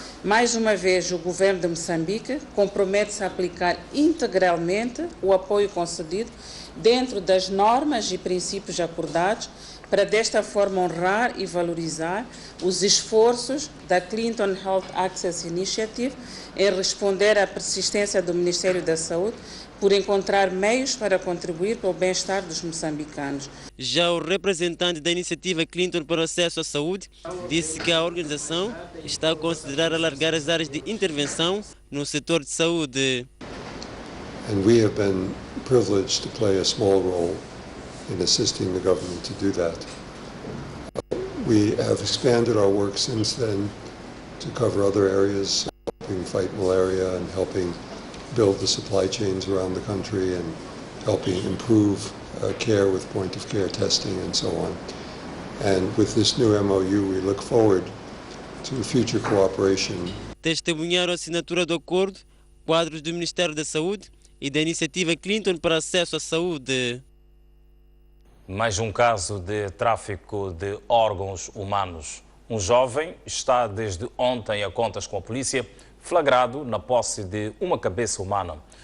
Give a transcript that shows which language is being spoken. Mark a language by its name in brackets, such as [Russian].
[Portuguese] Mais uma vez, o governo de Moçambique compromete-se a aplicar integralmente o apoio concedido dentro das normas e princípios acordados para desta forma honrar e valorizar os esforços da Clinton Health Access Initiative em responder à persistência do Ministério da Saúde por encontrar meios para contribuir para o bem-estar dos moçambicanos. Já o representante da iniciativa Clinton para o acesso à saúde disse que a organização está a considerar alargar as áreas de intervenção no setor de saúde. [English] And we have been privileged to play a small role in assisting the government to do that. We have expanded our work since then to cover other areas, helping fight malaria and helping build the supply chains around the country and helping improve care with point-of-care testing and so on. And with this new MOU, we look forward to future cooperation. [Portuguese] Testemunharam a assinatura do acordo, quadros do Ministério da Saúde e da iniciativa Clinton para acesso à saúde. Mais um caso de tráfico de órgãos humanos. Um jovem está desde ontem a contas com a polícia, flagrado na posse de uma cabeça humana.